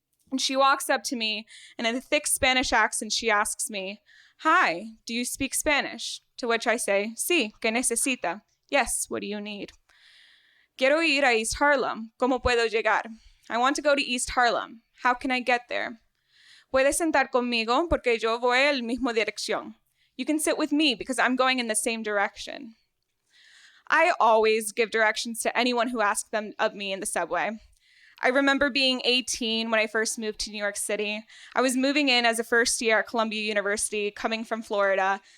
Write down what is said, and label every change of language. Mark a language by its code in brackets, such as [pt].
[en] And she walks up to me, and in a thick Spanish accent, she asks me, "Hi, do you speak Spanish?" To which I say, [es] "Sí, ¿qué necesita?" [en] Yes, what do you need? [es] Quiero ir a East Harlem. ¿Cómo puedo llegar? [en] I want to go to East Harlem. How can I get there? [es] Puedes sentar conmigo porque yo voy en la misma dirección. [en] You can sit with me because I'm going in the same direction. I always give directions to anyone who asks them of me in the subway. I remember being 18 when I first moved to New York City. I was moving in as a first year at Columbia University, coming from Florida.